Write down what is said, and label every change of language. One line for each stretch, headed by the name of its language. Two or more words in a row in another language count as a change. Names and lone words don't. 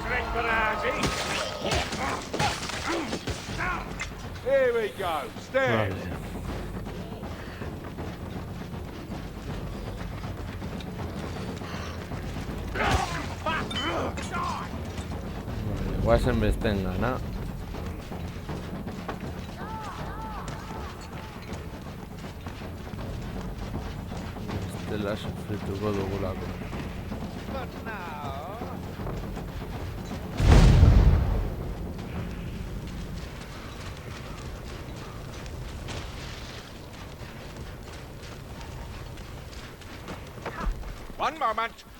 English: Paparazzi. Here we go. Stand.
Basque: Vale. Guazen besten gana. Bestela sufrituko dugulako.
English: But now... One moment.